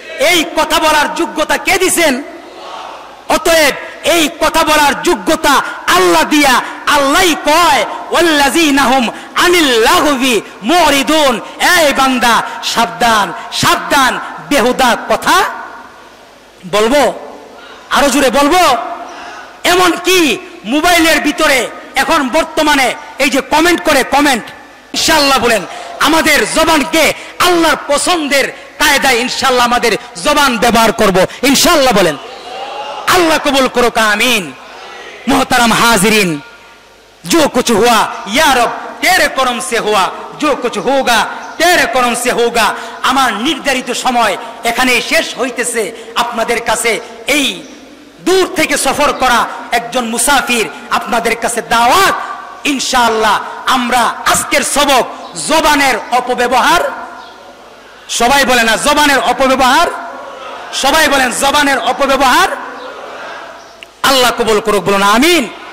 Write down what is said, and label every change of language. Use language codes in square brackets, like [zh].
[bn] এই কথা বলার যোগ্যতা কে দিছেন? অতএব এই কথা বলার যোগ্যতা আল্লাহ দিয়া আল্লাহই কয়, [ar] ওয়াল্লাযীনা হুম আনিল লাগবি মুরিদুন, [bn] এই বান্দা সাবধান, সাবধান, বেহুদা কথা বলবো, আরো জোরে বলবো। এমন কি মোবাইলের ভিতরে এখন বর্তমানে এই যে কমেন্ট করে, কমেন্ট, ইনশাআল্লাহ বলেন আমাদের জবানকে আল্লাহর পছন্দের কায়দায় ইনশাআল্লাহ আমাদের জবান ব্যবহার করব, ইনশাআল্লাহ বলেন। [hi] अल्लाह कबूल करो का आमीन। मोहतरम हाजिरीन, जो कुछ हुआ या रब तेरे करम से हुआ, जो कुछ होगा तेरे करम से होगा। [bn] আমার নির্ধারিত সময় এখানেই শেষ হইতেছে। আপনাদের কাছে এই দূর থেকে সফর করা একজন মুসাফির, আপনাদের কাছে দাওয়াত, ইনশাআল্লাহ আমরা আজকের সবক জবানের অপব্যবহার, সবাই বলে না জবানের অপব্যবহার, সবাই বলেন জবানের অপব্যবহার আল্লাহ কবুল করুক, বলুন আমিন।